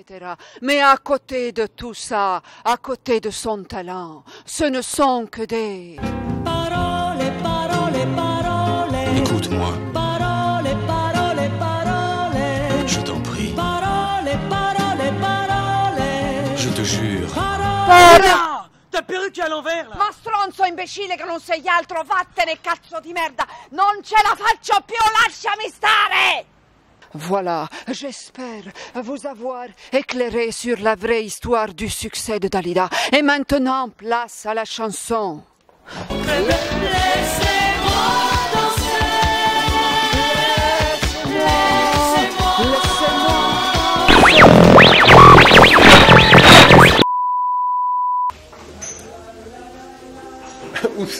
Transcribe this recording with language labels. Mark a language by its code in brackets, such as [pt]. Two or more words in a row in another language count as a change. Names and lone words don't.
[fr] Mais à côté de tout ça, à côté de son talent, ce ne sont que des... Parole, parole, parole. Écoute-moi. Parole, parole, parole. Je t'en prie. Parole, parole, parole. Je te jure. Parole. Ta perruque è a l'envers, là. [it] Ma stronzo imbecille che non sei altro, vattene cazzo di merda! Non ce la faccio più, lasciami stare! [fr] Voilà, j'espère vous avoir éclairé sur la vraie histoire du succès de Dalida. Et maintenant, place à la chanson. Laissez-moi danser. Oups.